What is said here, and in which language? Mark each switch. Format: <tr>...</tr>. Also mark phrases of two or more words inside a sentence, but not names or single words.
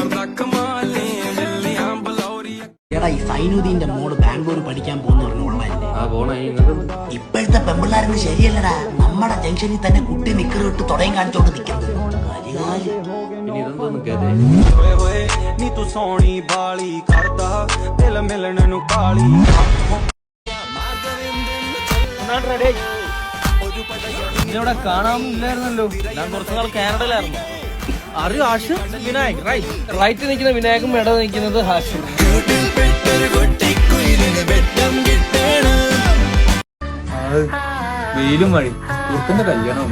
<ml>എടാ, ഈ സൈനുദ്ദീന്റെ മോള് ബാംഗ്ലൂർ പഠിക്കാൻ പോകുന്ന പറഞ്ഞു. ഇപ്പോഴത്തെ പെമ്പിള്ളാരൊന്നും ശരിയല്ലടാ. നമ്മുടെ ജംഗ്ഷനിൽ തന്നെ കുട്ടി നിക്കറ് വിട്ട് തുടയും കാണിച്ചോണ്ട് നിൽക്കുന്നത്.</ml> <pa>ਨੀ ਤੂੰ ਸੋਹਣੀ ਬਾਲੀ ਕਰਦਾ ਦਿਲ ਮਿਲਣ ਨੂੰ ਕਾਲੀ</pa> <ml>ഇതിനവിടെ കാണാനില്ലായിരുന്നല്ലോ. ഞാൻ കുറച്ചു നാൾ കാനഡയിലായിരുന്നു. അറിയോ ഹാഷ് വിനായക് റൈറ്റ് നിൽക്കുന്ന വിനായകും ഇട നിൽക്കുന്നത് ഹാഷും. വെയിലും മഴ കുറുക്കന്റെ കല്യാണം.</ml>